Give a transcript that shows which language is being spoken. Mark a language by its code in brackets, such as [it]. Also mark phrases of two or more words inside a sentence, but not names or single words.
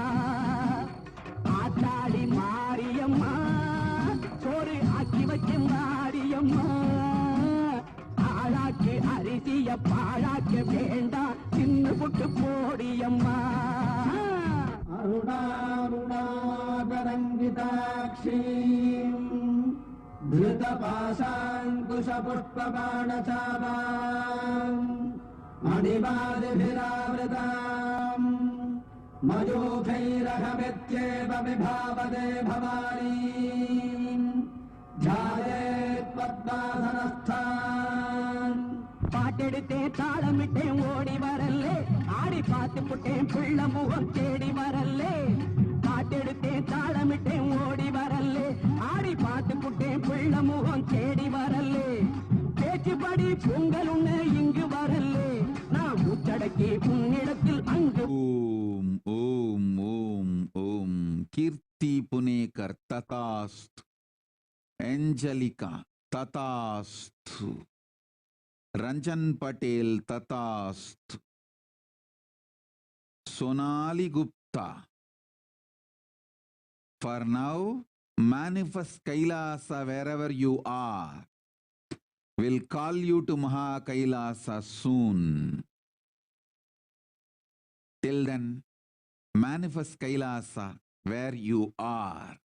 [ta] ஆத்தாடி மாரியம்மா சோறு ஆக்கி வச்சம் பாடியம்மா. ஆளாக்கு அரிசிய பாழாக்க வேண்டாம் தின்னு புட்டு போடியம்மா. [sa] அருணாருணாகரங்கிதாட்சீம் धृतपाशाङ्कुशपुष्पबाणचापाम् मणिवादिभिरावृताम् मयूखैरहमित्येव विभावदे भवानीम् ध्यायेत् पद्मासनस्थान् [ta] பாட்டெடுத்தேன் தாளமிட்டேன் ஓடி வரல்லே. ஆடி பார்த்து புட்டேன் பிள்ளை முகம் தேடி வரல்லே. பாட்டெடுத்தேன் தாளமிட்டேன் ஓடி வரல்லே. ஆடி பார்த்து புட்டேன் பிள்ளை முகம் தேடி வரல்லே. பேச்சுப்படி பொங்கல் உன்ன இங்கு வரல்லே. நான் முச்சடக்கி உன்னிடத்தில் அங்கு. [sa] ஓம் ஓம் ஓம் ஓம். கீர்த்தி புனேகர் ததாஸ்து. ஏஞ்சலிகா ததாஸ்து. रंजन पटेल तथास्तु. [en] Sonali Gupta. For now, manifest Kailasa wherever you are. We'll call you to Maha Kailasa soon. Till then, manifest Kailasa where you are.